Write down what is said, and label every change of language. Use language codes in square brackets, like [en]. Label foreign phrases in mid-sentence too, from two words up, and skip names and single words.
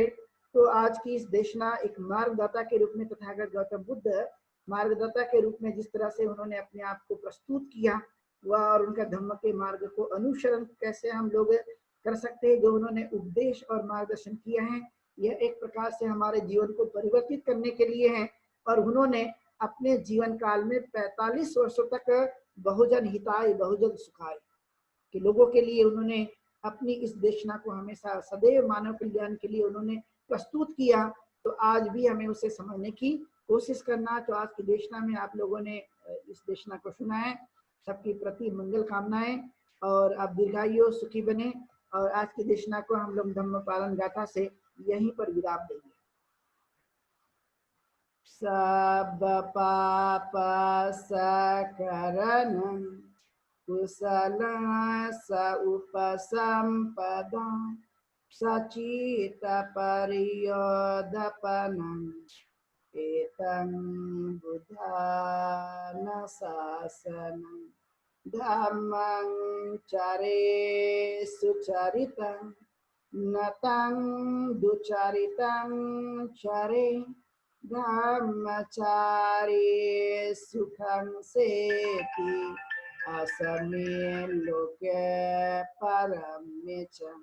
[hi] तो आज की इस देशना एक मार्गदाता के रूप में तथागत गौतम बुद्ध मार्गदाता के रूप में जिस तरह से उन्होंने अपने आप को प्रस्तुत किया, वह और उनका धम्म के मार्ग को अनुसरण कैसे हम लोग कर सकते हैं, जो उन्होंने उपदेश और मार्गदर्शन किया है, यह एक प्रकार से हमारे जीवन को परिवर्तित करने के लिए है। और उन्होंने अपने जीवन काल में 45 वर्षों तक [sa] बहुजन हिताय बहुजन सुखाय [hi] के लोगों के लिए उन्होंने अपनी इस देशना को हमेशा सदैव मानव कल्याण के लिए उन्होंने प्रस्तुत किया। तो आज भी हमें उसे समझने की कोशिश करना। तो आज की देशना में आप लोगों ने इस देशना को सुना है, सबके प्रति मंगल कामनाएं, और आप दीर्घायु सुखी बने। और आज की देशना को हम लोग धम्म पालन गाथा से यहीं पर विराम देंगे। [pi] सब पाप सकरणं कुशलं स उपसंपदा सचित परियोदपनं एतं बुद्धानुशासनं धम्मं चरे सुचरितं नतं दुचरितं चरे धम्मचारी सुखं सेति असमे लोके परमे च